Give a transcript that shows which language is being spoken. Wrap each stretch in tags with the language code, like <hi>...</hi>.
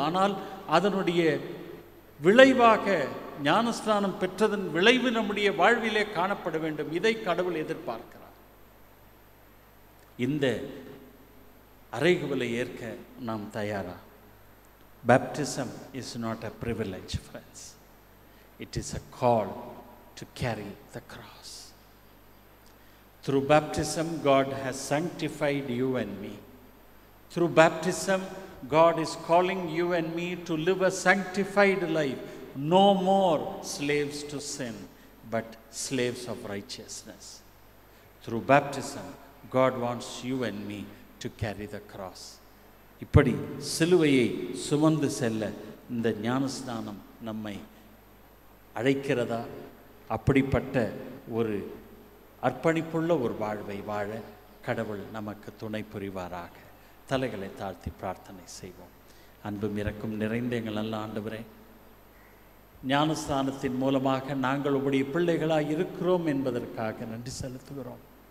<ta>ஆனால் அதனுடைய விளைவாக ஞானஸ்நானம் பெற்றதன் விளைவு நம்முடைய வாழ்விலே காணப்பட வேண்டும். இதை கடவுள் எதிர்பார்க்கிறார். இந்த அறைகூவலை ஏற்க நாம் தயாரா?</ta> <en>Baptism is not a privilege friends. It is a call to carry the cross. Through baptism, God has sanctified you and me. Through baptism, God is calling you and me to live a sanctified life. No more slaves to sin, but slaves of righteousness. Through baptism, God wants you and me to carry the cross.</en> <ta>இப்படி சிலுவையை சுமந்து செல்ல இந்த ஞானஸ்நானம் நம்மை அழைக்கிறதா? அப்படிப்பட்ட ஒரு அர்ப்பணிப்புள்ள ஒரு வாழ்வை வாழ கடவுள் நமக்கு துணை புரிவாராக. தலைகளை தாழ்த்தி பிரார்த்தனை செய்வோம். அன்பும் இரக்கம் நிறைந்த எங்கள் நல்ல ஆண்டவரே, ஞானஸ்தானத்தின் மூலமாக நாங்கள் உங்களுடைய பிள்ளைகளாக இருக்கிறோம் என்பதற்காக நன்றி செலுத்துகிறோம்.</ta>